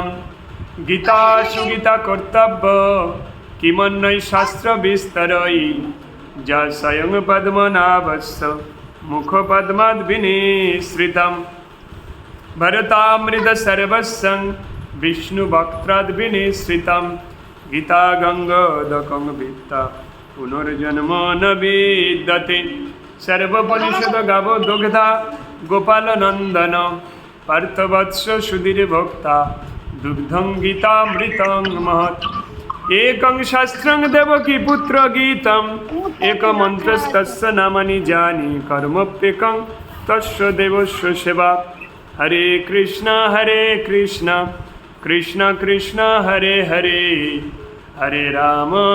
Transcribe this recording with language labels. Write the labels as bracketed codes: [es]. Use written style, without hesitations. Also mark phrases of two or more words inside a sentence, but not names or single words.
[sa] गीता सुगीता कर्तव्य किमन्यै शास्त्रविस्तरै, जा स्वयं पद्मनाभस्य मुखपद्माद्विनिसृतं। भरतामृत सर्वस्वं विष्णुवक्त्राद्विनिसृतं। गीता गङ्गादकं वित्ता पुनर्जन्म न विद्यते। সর্বপনিষদ গাব দুগ্ধা গোপাল নন্দন পার্থবৎস সুধীর ভোক্তা দুগ্ধং গীতামৃতং মহৎ একং শাস্ত্রং দেবকী পুত্র গীতম এক মন্ত্রস্তস্য নামানি জানি কর্মপ্যেকং তস্য দেবস্য সেবা হরে কৃষ্ণ কৃষ্ণ কৃষ্ণ হরে হরে হরে রাম